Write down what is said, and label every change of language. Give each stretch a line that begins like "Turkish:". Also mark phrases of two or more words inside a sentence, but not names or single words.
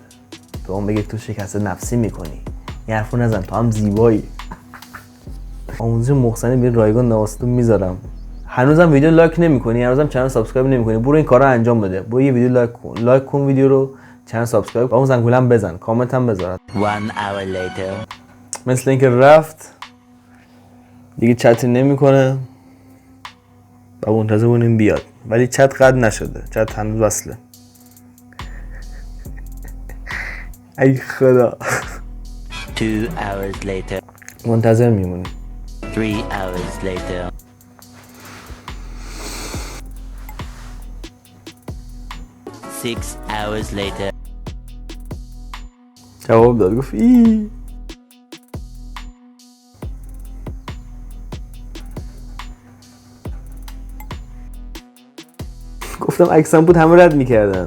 Persian: به اون بگه تو شکست نفسی میکنی. یه حرفو نزن تو هم زیبایی. آموزش محسنی به رایگان نواسطو میذارم. هنوزم ویدیو لایک نمی‌کنی، هنوزم
English: channel subscribe
Persian: نمی‌کنی، برو این کارا انجام بده. برو یه ویدیو لایک کن ویدیو رو،
English: channel subscribe,
Persian: اون زنگوله هم بزن، کامنت هم بذار.
English: 1 hour later.
Persian: مثل اینکه رفت دیگه چت نمی‌کنه. با منتظر بونیم بیاد، ولی چت قد نشده، چت هنوز وصله. ای خدا.
English: 2 hours later.
Persian: منتظر میمونیم.
English: 3 hours later. 6 hours later.
Persian: جواب داد، گفت ای. گفتم عکسم بود همه رد میکردن.